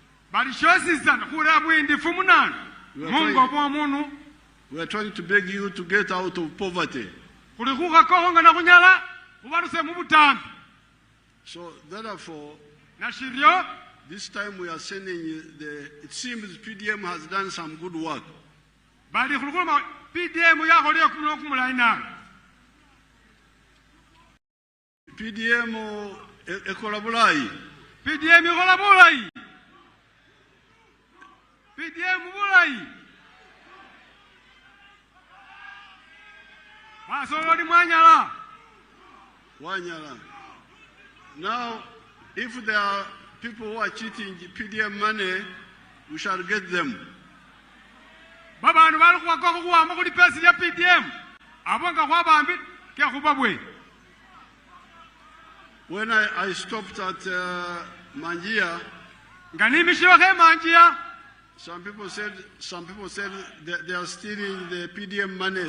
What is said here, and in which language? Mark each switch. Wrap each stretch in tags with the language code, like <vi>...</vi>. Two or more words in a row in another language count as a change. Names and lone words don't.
<en>We are trying to beg you to get out of poverty. So therefore, this time we are sending it seems PDM has done some good work.</en> <myx>PDM ekolabulai. PDM ekolabulai. PDM bulai. Wanyala.</myx> <en>Now, if there are people who are cheating PDM money, we shall get them. When I stopped at Manjia, some people said they are stealing the PDM money.</en>